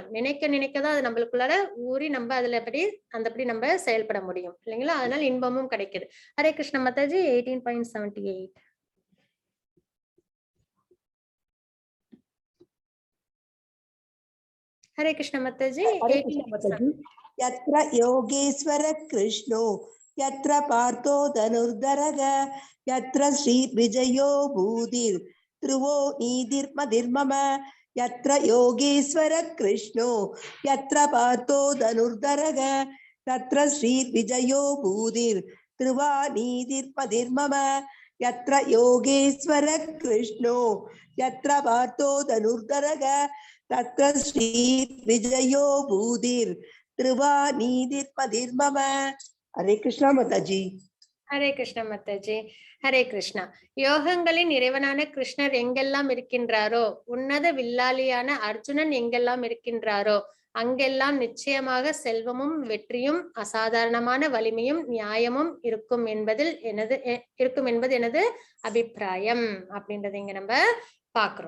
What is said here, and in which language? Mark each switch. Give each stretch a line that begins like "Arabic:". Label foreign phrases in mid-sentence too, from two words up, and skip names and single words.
Tamil: நினைக்கதான் அது நம்மளுக்குள்ளார ஊறி நம்ம அந்தபடி நம்ம செயல்பட முடியும் இல்லைங்களா. அதனால இன்பமும் கிடைக்குது. ஹரே கிருஷ்ண மாதாஜி. 18.78. ஹரே கிருஷ்ண மாதாஜி.
Sanskrit: यत्र योगेश्वर कृष्णो यत्र पार्थो धनुर्धरः यत्र श्री विजयो भूतिर् ध्रुवो नीतिर्मधिर्मम. यत्र योगेश्वर कृष्णो यत्र पार्थो धनुर्धरः तत्र श्री विजयो भूतिर् ध्रुवा नीतिर्मधिर्मम. यत्र योगेश्वर कृष्णो यत्र पार्थो धनुर्धरः तत्र श्री विजयो भूतिर् ध्रुवा नीतिर्मधिर्मम.
Hindi: हरे कृष्ण माताजी.
Tamil: ஹரே கிருஷ்ண மாதாஜி. ஹரே கிருஷ்ணா. யோகங்களின் இறைவனான கிருஷ்ணர் எங்கெல்லாம் இருக்கின்றாரோ, உன்னத வில்லாளியான அர்ஜுனன் எங்கெல்லாம் இருக்கின்றாரோ, அங்கெல்லாம் நிச்சயமாக செல்வமும் வெற்றியும் அசாதாரணமான வலிமையும் நியாயமும் இருக்கும் என்பது எனது அபிப்பிராயம் அப்படின்றத இங்க நம்ம பாக்குறோம்.